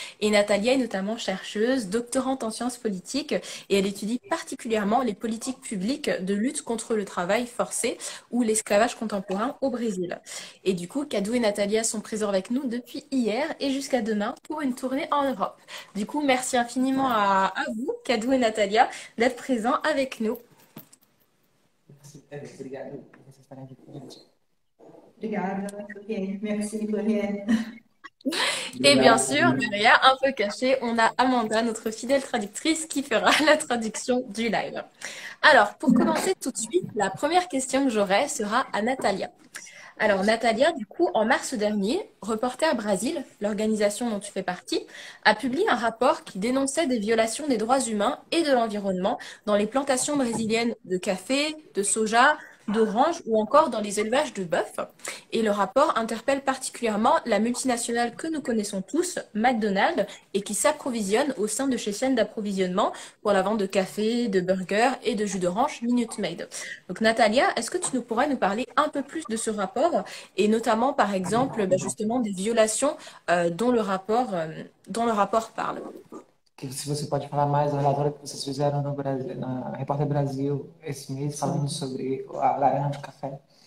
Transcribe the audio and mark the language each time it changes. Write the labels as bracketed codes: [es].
[fr] Et Natalia est notamment chercheuse, doctorante en sciences politiques, et elle étudie particulièrement les politiques publiques de lutte contre le travail forcé ou l'esclavage contemporain au Brésil. Et du coup, Cadu et Natalia sont présents avec nous depuis hier et jusqu'à demain pour une tournée en Europe. Du coup, merci infiniment à vous, Cadu et Natalia, d'être présents avec nous. [pt] Obrigado por vocês estarem aqui com a gente. Obrigada, Floriane. [fr] Merci, [pt] Floriane. [fr] Et bien sûr, derrière, un peu caché, on a Amanda, notre fidèle traductrice, qui fera la traduction du live. Alors, pour commencer tout de suite, la première question que j'aurai sera à Natalia. Alors, Natalia, du coup, en mars dernier, Reporter Brésil, l'organisation dont tu fais partie, a publié un rapport qui dénonçait des violations des droits humains et de l'environnement dans les plantations brésiliennes de café, de soja, d'orange ou encore dans les élevages de bœuf. Et le rapport interpelle particulièrement la multinationale que nous connaissons tous, McDonald's, et qui s'approvisionne au sein de ces chaînes d'approvisionnement pour la vente de café, de burgers et de jus d'orange Minute Maid. Donc Natalia, est-ce que tu pourrais nous parler un peu plus de ce rapport et notamment par exemple justement des violations dont le rapport parle? [pt] Que se você pode falar mais da relatório que vocês fizeram no Brasil, na Repórter Brasil esse mês, falando sobre a laranja de café.